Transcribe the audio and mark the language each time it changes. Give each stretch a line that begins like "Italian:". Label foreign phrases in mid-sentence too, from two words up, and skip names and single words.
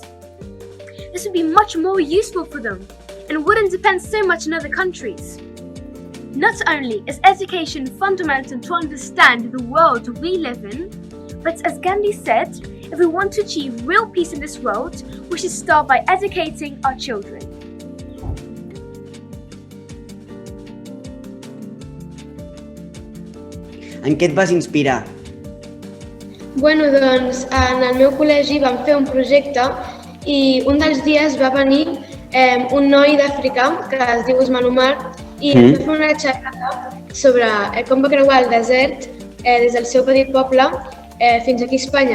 English: This would be much more useful for them and wouldn't depend so much on other countries. Not only is education fundamental to understand the world we live in, but as Gandhi said, if we want to achieve real peace in this world, we should start by educating our children.
Catalan: En què et vas inspirar? Bueno, doncs en el meu col·legi vam fer un projecte i un dels dies va venir un noi d'Àfrica que es diu Usman Umar i ens va fer una xerrada sobre com va creuar el desert des del seu petit poble fins aquí a Espanya.